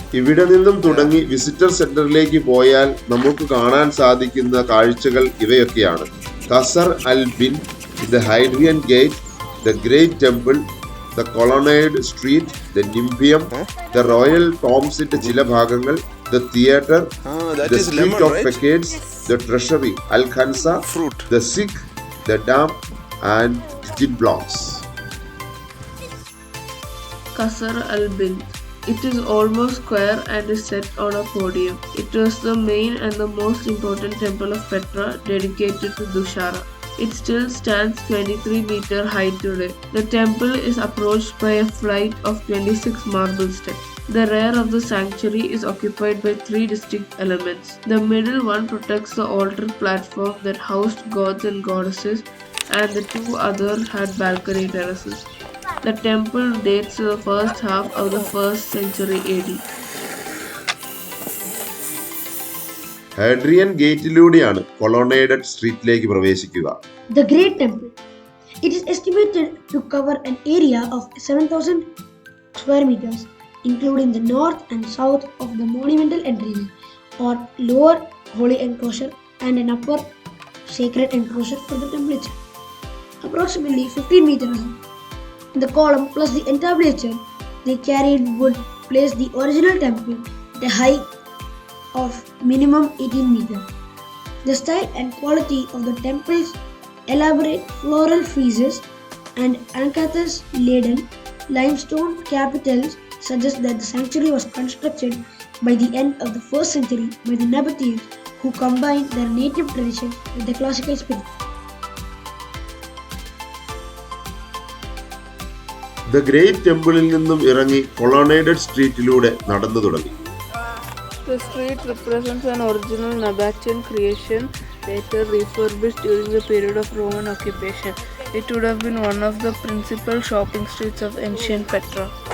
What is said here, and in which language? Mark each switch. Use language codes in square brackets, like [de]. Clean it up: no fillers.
[ml] ഇവിടെ നിന്നും തുടങ്ങി വിസിറ്റർ സെന്ററിലേക്ക് പോയാൽ നമുക്ക് കാണാൻ സാധിക്കുന്ന കാഴ്ചകൾ ഇവയൊക്കെയാണ്: ഖസർ അൽ bin, the ഹൈഡ്രിയൻ gate, the great temple, the കൊളോണേഡ് street, the നിംബിയം, the royal ടോംസിന്റെ ചില ഭാഗങ്ങൾ, the theatre, the street of ഫെക്കേഡ്സ്, the treasury, Al ഖൻസ, the Sikh, the dam and Jin blocks. Qasr Al bin [en] It is almost square and is set on a podium. It was the main and the most important temple of Petra dedicated to Dussehra. It still stands 23 meter high today. The temple is approached by a flight of 26 marble steps. The rear of the sanctuary is occupied by three distinct elements. The middle one protects the altar platform that housed gods and goddesses, and the two others had balcony terraces. The temple dates to the first half of the 1st century AD. [ml] Hadrian ഗേറ്റിലൂടെയാണ് കൊളോണേഡഡ് സ്ട്രീറ്റിലേക്ക് പ്രവേശിക്കുക. [en] The Great Temple. It is estimated to cover an area of 7,000 square meters, including the north and south of the monumental entries, or lower holy enclosure and an upper sacred enclosure for the temple itself. Approximately 15 meters high. The column plus the entablature they carried would place the original temple at a height of minimum 18 meters. The style and quality of the temple's elaborate floral friezes and acanthus-laden limestone capitals suggest that the sanctuary was constructed by the end of the 1st century by the Nabateans, who combined their native tradition with the classical spirit. [ml] The great ടെമ്പിളിൽ നിന്നും ഇറങ്ങി കൊളോണേഡഡ് സ്ട്രീറ്റിലൂടെ നടന്നു തുടങ്ങി. [en] The street represents an original Nabatean creation, later refurbished during the period of Roman occupation. It would have been one of the principal shopping streets of ancient Petra.